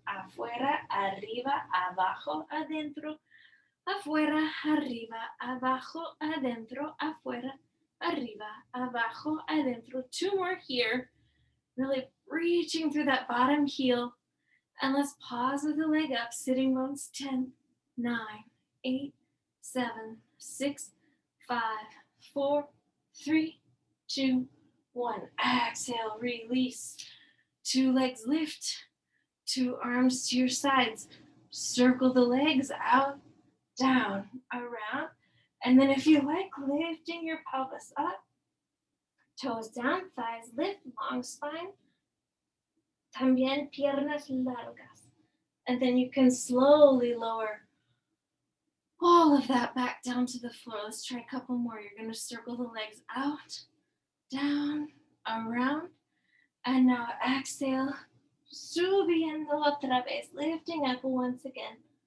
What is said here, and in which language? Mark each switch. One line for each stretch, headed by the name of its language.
Spanish: Afuera, arriba, abajo, adentro. Afuera, arriba, abajo, adentro. Afuera, arriba, abajo, adentro.
English: 2 more here. Really reaching through that bottom heel. And let's pause with the leg up. Sitting bones. 10, 9, 8, 7, 6, 5, 4, 3, 2, 1. Exhale, release. 2 legs lift. 2 arms to your sides. Circle the legs out, down, around. And then if you like, lifting your pelvis up. Toes down, thighs lift, long spine.
Spanish: También piernas largas.
English: And then you can slowly lower all of that back down to the floor. Let's try a couple more. You're going to circle the legs out, down, around. And now exhale,
Spanish: subiendo otra vez,
English: lifting up once again.